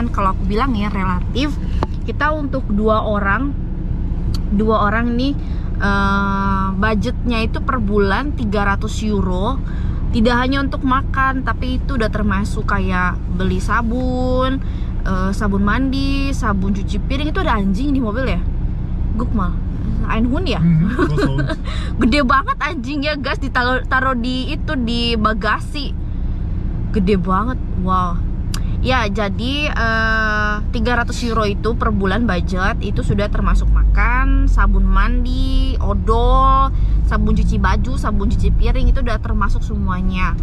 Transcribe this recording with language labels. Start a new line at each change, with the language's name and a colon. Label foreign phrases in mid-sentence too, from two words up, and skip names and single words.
Indonesian: Kalau aku bilang ya relatif. Kita untuk dua orang nih, budgetnya itu per bulan 300 euro. Tidak hanya untuk makan, tapi itu udah termasuk kayak beli sabun, sabun mandi, sabun cuci piring. Itu ada anjing di mobil ya?
German: Guck mal, ein Hund ya?
Indonesian: Gede banget anjingnya guys, ditaruh di itu, di bagasi. Gede banget, wow. Ya, jadi 300 euro itu per bulan budget, itu sudah termasuk makan, sabun mandi, odol, sabun cuci baju, sabun cuci piring, itu udah termasuk semuanya.